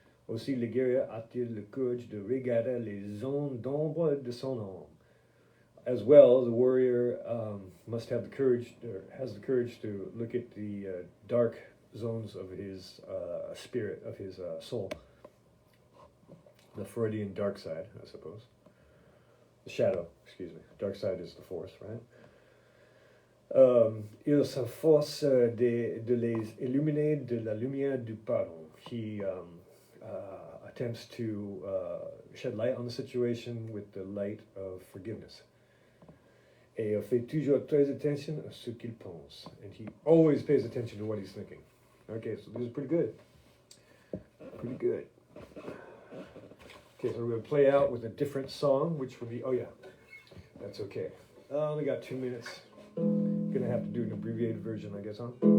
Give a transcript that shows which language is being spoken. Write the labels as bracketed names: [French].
[French] Aussi le guerrier a-t-il le courage de regarder les zones d'ombre de son âme. [English] As well, the warrior must have the courage, or has the courage to look at the dark zones of his spirit, of his soul. The Freudian dark side, I suppose. The shadow, excuse me. Dark side is the force, right? [French] Il s'efforce de les illuminer de la lumière du pardon. [English] He attempts to shed light on the situation with the light of forgiveness. [French] Et il fait toujours très attention à ce qu'il pense. [English] And he always pays attention to what he's thinking. Okay, so this is pretty good. Pretty good. Okay, so we're going to play out with a different song, which would be, oh yeah, that's okay. I only got 2 minutes. Gonna have to do an abbreviated version, I guess, huh?